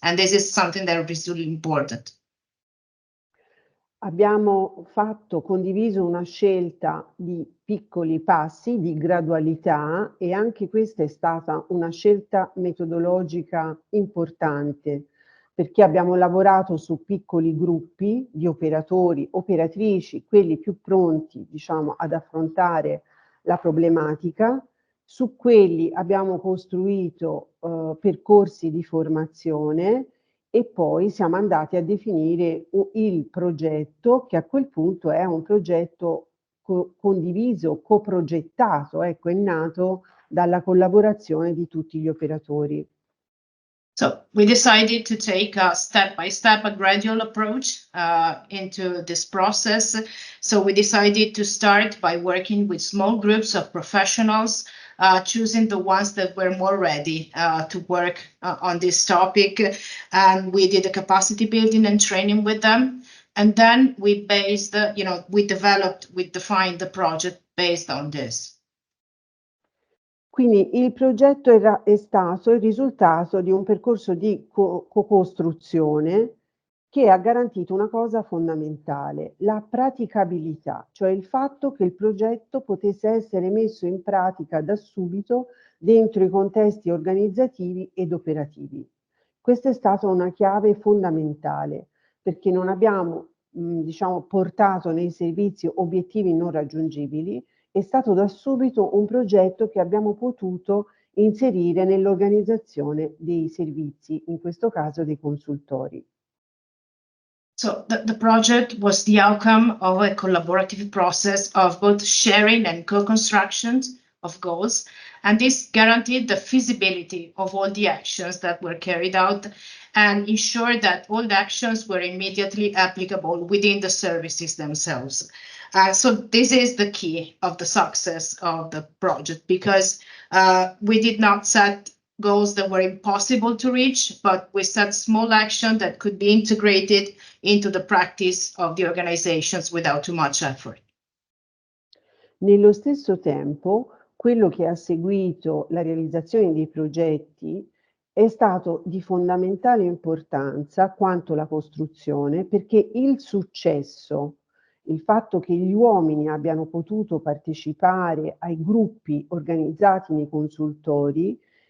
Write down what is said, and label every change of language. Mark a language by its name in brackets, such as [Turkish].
[English] And this is something that is really important. [Italian] Abbiamo condiviso una scelta di piccoli passi, di gradualità, e anche questa è stata una scelta metodologica importante, perché abbiamo lavorato su piccoli gruppi di operatori, operatrici, quelli più pronti, diciamo, ad affrontare la problematica. Su quelli abbiamo costruito percorsi di formazione e poi siamo andati a definire il progetto, che a quel punto è un progetto condiviso, coprogettato, ecco, è nato dalla collaborazione di tutti gli operatori. [English] So we decided to take a step-by-step, a gradual approach into this process. So we decided to start by working with small groups of professionals, choosing the ones that were more ready to work on this topic. And we did a capacity building and training with them. And then we defined the project based on this. [Italian] Quindi il progetto è stato il risultato di un percorso di co-costruzione che ha garantito una cosa fondamentale, la praticabilità, cioè il fatto che il progetto potesse essere messo in pratica da subito dentro i contesti organizzativi ed operativi. Questa è stata una chiave fondamentale, perché non abbiamo portato nei servizi obiettivi non raggiungibili. È stato da subito un progetto che abbiamo potuto inserire nell'organizzazione dei servizi, in questo caso dei consultori. [English] So the project was the outcome of a collaborative process of both sharing and co-construction of goals, and this guaranteed the feasibility of all the actions that were carried out and ensured that all the actions were immediately applicable within the services themselves. So this is the key of the success of the project, because we did not set goals that were impossible to reach, but we set small action that could be integrated into the practice of the organizations without too much effort. [Italian] Nello stesso tempo, quello che ha seguito la realizzazione dei progetti è stato di fondamentale importanza quanto la costruzione, perché il successo, il fatto che gli uomini abbiano potuto partecipare ai gruppi organizzati nei consultori